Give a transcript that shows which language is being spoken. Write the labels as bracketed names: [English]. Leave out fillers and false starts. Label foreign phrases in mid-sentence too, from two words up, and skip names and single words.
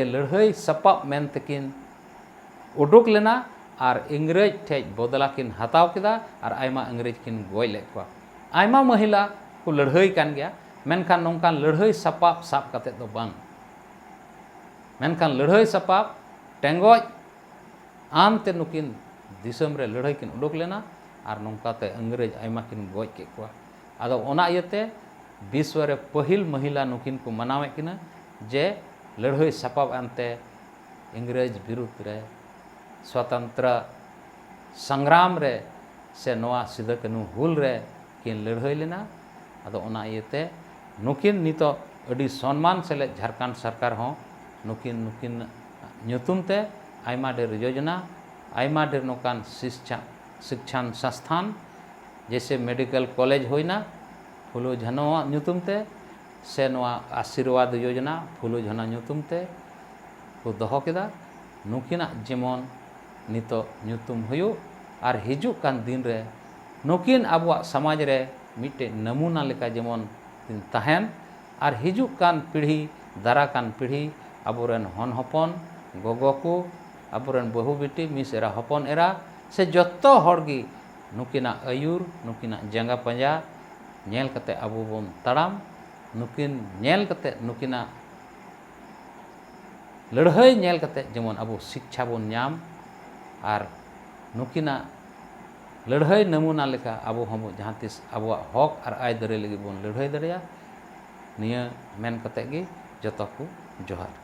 [Santali] लड़हई सपाब मेनते किन उडुक लेना और इंग्रेज ठेज बदला किन हताव किदा और आयमा इंग्रेज किन गोय ले को आयमा महिला को लड़हई कान गया मेनखान नोंकान लड़हई सपाब साब कते दो बांग मेनखान लड़हई सपाब टेंगोज आमते नुकिन दिसम रे लड़हई किन उडुक लेना और नोंकाते इंग्रेज आयमा किन गोय के को आदो ओना इयते विश्व रे पहिल महिला नुकिन को मनावे किन जे लड़हई सपाब अंते इंग्रेज विरुद्ध रे स्वतंत्र संग्राम रे से नोआ सिदो कानू हुल रे किन लड़हई लेना आदो ओना इयते नुकिन नितो अडी सम्मान सेले झारखंड सरकार हों नुकिन नुकिन ᱧᱩᱛᱩᱢ ते आयमा ढेर योजना आयमा ढेर नोकान [Hindi] शिक्षण संस्थान जैसे [English] medical college [Santali] होइना फुलो झानो ᱧᱩᱛᱩᱢ ते से नवा आशीर्वाद योजना फुलो झानो ᱧᱩᱛᱩᱢ ᱛᱮ को दोहो केदा नुकिना जेमन नितो ᱧᱩᱛᱩᱢ हुयो और हिजुक कान दिन रे नुकिन आबुआ समाज रे मिटे नमूना लेका जेमन तहन और हिजुक कान पीढ़ी दारा कान पीढ़ी आबोरेन हन हपन गोगो को आबोरेन बहु बेटी मिस एरा हपन एरा से जत्तो हड़गी नुकिना आयुर नुकिना जंगा पंजा नेल कते आबो बोन तड़ाम नुकिन नेल कते नुकिना लड़ाई नेल कते जेमन आबो शिक्षा बोन नाम और नुकिना लड़ाई नमूना लेका आबो हम जहाँ तिस आबो हक और आय दरे लगी बोन लड़ाई दरिया निया मेन कते गे जतो को जोहार।